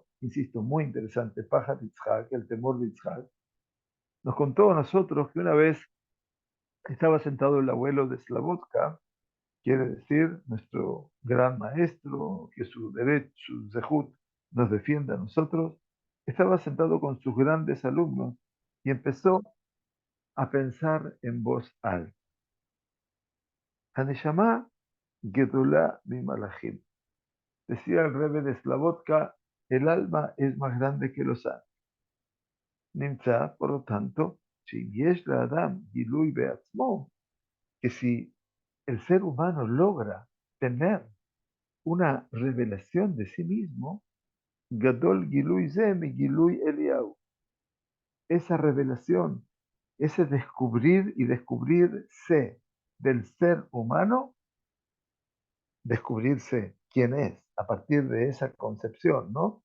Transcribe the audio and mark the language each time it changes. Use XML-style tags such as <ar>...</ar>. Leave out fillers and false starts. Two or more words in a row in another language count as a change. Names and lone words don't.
<es>insisto, muy interesante, Pajat Yitzhak, el temor de Yitzhak, nos contó a nosotros que una vez estaba sentado el abuelo de Slavotka, quiere decir nuestro gran maestro, que su derecho, su zehut, nos defienda a nosotros, estaba sentado con sus grandes alumnos y empezó a pensar en voz alta.</es> <he>הנשמה גדולה ממלאכים.</he> <es>Decía el Rebbe de Slavotka, el alma es más grande que los ángeles.</es> <he>Nimtza,</he> <es>por lo tanto,</es> <he>si יש לאדם גילוי בעצמו,</he> <es>que si el ser humano logra tener una revelación de sí mismo,</es> <he>גדול גילוי זה מגילוי אליהו.</he> <es>Esa revelación, ese descubrir y descubrirse del ser humano, descubrirse quién es, a partir de esa concepción, ¿no?</es>